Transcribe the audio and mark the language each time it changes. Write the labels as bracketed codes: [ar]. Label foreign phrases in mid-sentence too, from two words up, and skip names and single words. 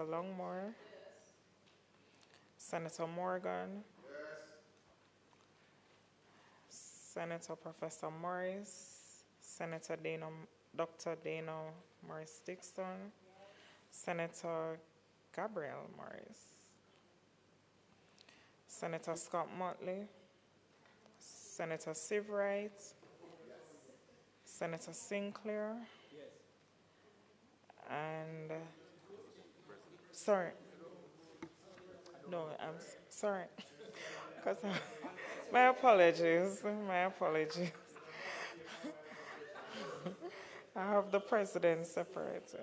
[en] Longmore, Senator Morgan, Senator Professor Morris, Senator Dr. Dana Morris-Dixon, Senator Gabriel Morris, Senator Scott Motley, Senator Sivright, Senator Sinclair, and sorry. No, I'm sorry. Because my apologies. My apologies. I have the president separated.